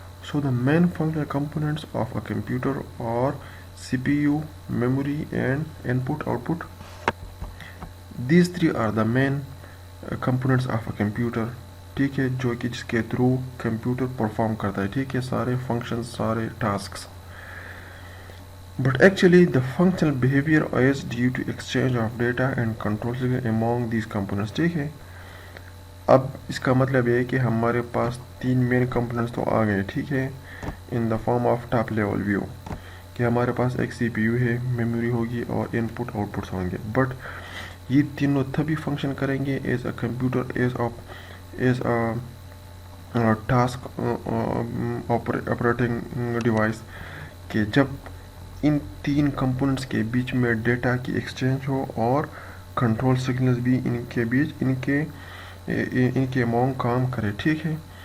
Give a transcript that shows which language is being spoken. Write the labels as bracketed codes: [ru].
[en] So the main functional components of a computer और CPU, memory and input output. These three are the main components of a computer, [hi] ठीक है, जो कि जिसके through computer perform करता है, ठीक है, सारे फंक्शंस सारे tasks. [en] But actually the functional behavior is due to exchange of data and control among these components, ठीक है. [hi] अब इसका मतलब ये है कि हमारे पास तीन मेन कंपोनेंट्स तो आ गए, ठीक है, [en] in the form of top level view [hi] कि हमारे पास एक CPU है, मेमोरी होगी और इनपुट आउटपुट्स होंगे. बट ये तीनों तभी फंक्शन करेंगे [en] as a computer as a task operating device [hi] कि जब इन तीन कंपोनेंट्स के बीच में डेटा की एक्सचेंज हो और कंट्रोल सिग्नल्स भी इनके बीच इनके अमाउंट काम करे, ठीक है.